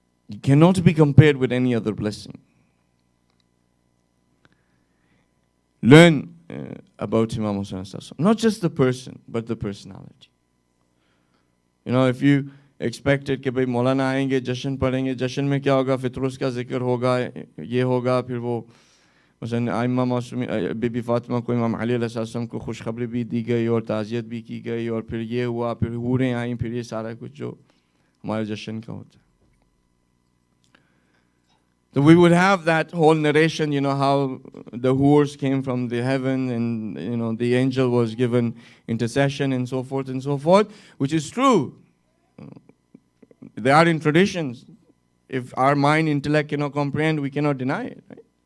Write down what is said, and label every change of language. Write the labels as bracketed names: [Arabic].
[English] It cannot be compared with any other blessing. Learn about Imam Husain, not just the person, but the personality. You know, if you expected [Hindi] कि भाई मौलाना आएंगे, जश्न पढ़ेंगे, जश्न में क्या होगा, फितरुस का जिक्र होगा, ये होगा, फिर वो मसलन आइम्मा मासूमी बीबी फातिमा को इमाम अली अलैहिस्सलाम को खुशखबरी भी दी गई और ताज़ियत भी की गई, और फिर ये हुआ, फिर हूरें आईं, फिर ये सारा कुछ जो हमारे जश्न का होता है. [English] So we would have that whole narration, you know, how the hurs came from the heaven and, you know, the angel was given intercession and so forth, which is true. They are in traditions. If our mind, intellect cannot comprehend, we cannot deny it. Right?